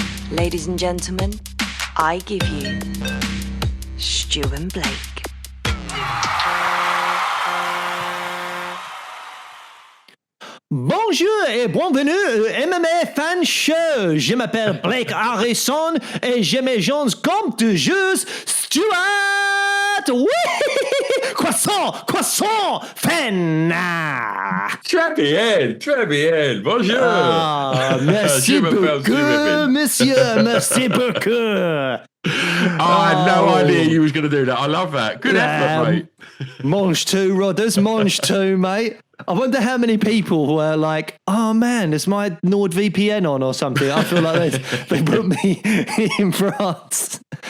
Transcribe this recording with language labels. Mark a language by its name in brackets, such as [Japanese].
[English] Ladies and gentlemen, I give you Stu and Blake. [French] Bonjour et bienvenue au MMA Fan Show. Je m'appelle Blake Harrison et je me joins comme toujours Stuart. Oui! Croissant, fan. Très bien, bonjour. Merci beaucoup, monsieur, merci beaucoup. [English] I had no idea you was going to do that. I love that. Good effort, mate. Mange two, Rodders, mange two, mate. I wonder how many people were like, oh man, is my NordVPN on or something? I feel like they put me in France.